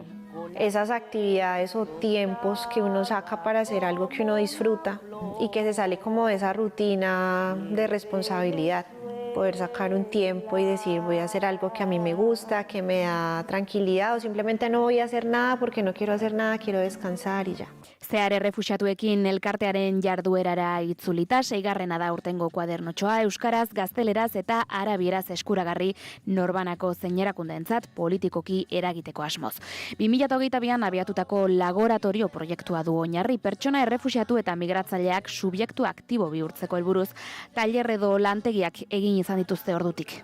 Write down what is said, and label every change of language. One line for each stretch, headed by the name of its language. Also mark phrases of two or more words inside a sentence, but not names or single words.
Spanish: Esas actividades o tiempos que uno saca para hacer algo que uno disfruta y que se sale como de esa rutina de responsabilidad. Poder sacar un tiempo y decir voy a hacer algo que a mí me gusta, que me da tranquilidad, o simplemente no voy a hacer nada porque no quiero hacer nada, quiero descansar y ya.
Basque: Zehar errefuxiatuekin elkartearen jarduerara itzulita, 6. da urtengo kuadernotxoa, euskaraz, gazteleraz eta arabieraz eskuragarri norbanako zein erakundeentzat politikoki eragiteko asmoz. 2022an abiatutako laboratorio proiektua du oinarri, pertsona errefuxiatu eta migratzaileak subjektu aktibo bihurtzeko helburuz, tailer edo lantegiak egin izan dituzte ordutik.